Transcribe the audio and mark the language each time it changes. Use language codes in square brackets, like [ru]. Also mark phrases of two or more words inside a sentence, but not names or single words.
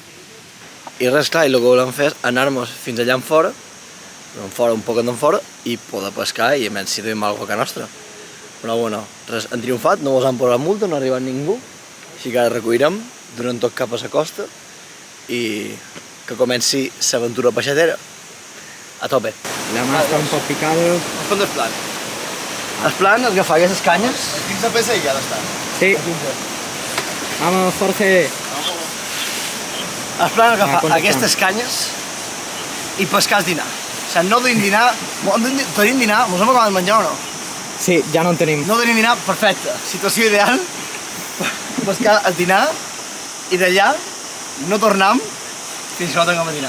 [ca] I res, clar, i el que volem fer és anar-nos fins allà en fora, un poc en fora, i poder pescar i almenys si tenim alguna cosa a nostra. Però bueno, res, han triomfat, no mos han posat multa, no ha arribat ningú, així que ara recollirem, donem tot cap a la costa i que comenci l'aventura peixatera. A tope. La mà està un poc picada. [es] Vamos con el plan. [ca] El plan és agafar aquestes canyes. [es] 15 pesos y ya está. Sí. Vamos, Jorge. [ca] El plan és agafar quantes aquestes canyes i pescar el dinar. O sigui, no tenim dinar, tenim dinar, mos hem acabat de menjar o no? Sí, ja no en tenim. No tenim dinar, perfecte. Situació ideal, pescar el dinar i d'allà no tornem fins que no tinguem el dinar.